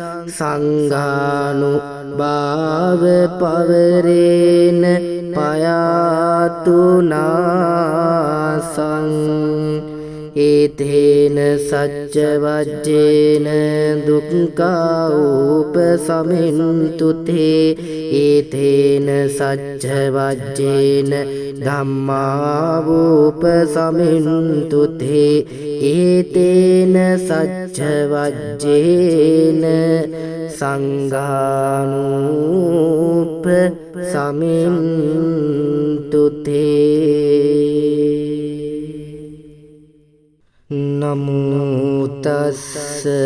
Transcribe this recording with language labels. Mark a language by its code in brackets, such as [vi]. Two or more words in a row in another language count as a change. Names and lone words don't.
[pi] සංඝානුභාව පවරේන පයාතුනාසං ඒතේන සච්ච වජ්ජේන දුක්ඛා උපසමින්තුතේ ඒතේන සච්ච වජ්ජේන ධම්මා උපසමින්තුතේ ඒතේන සච්ච වජ්ජේන සංඝානූප සමින්තුතේ නමෝ තස්ස